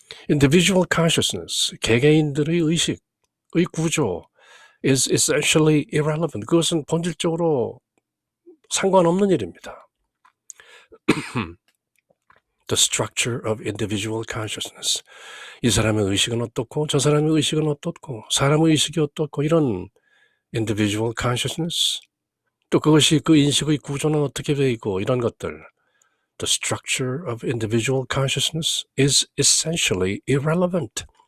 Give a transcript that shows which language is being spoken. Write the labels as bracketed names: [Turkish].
[English] Individual consciousness, [Korean] 개개인들의 의식의 구조 [English] is essentially irrelevant. [Korean] 그것은 본질적으로 상관없는 일입니다. [English] The structure of individual consciousness. [Korean] 이 사람의 의식은 어떻고 저 사람의 의식은 어떻고 사람의 의식이 어떻고 이런 [English] individual consciousness, [Korean] 또 그것이 그 인식의 구조는 어떻게 되어 있고 이런 것들, [English] the structure of individual consciousness is essentially irrelevant.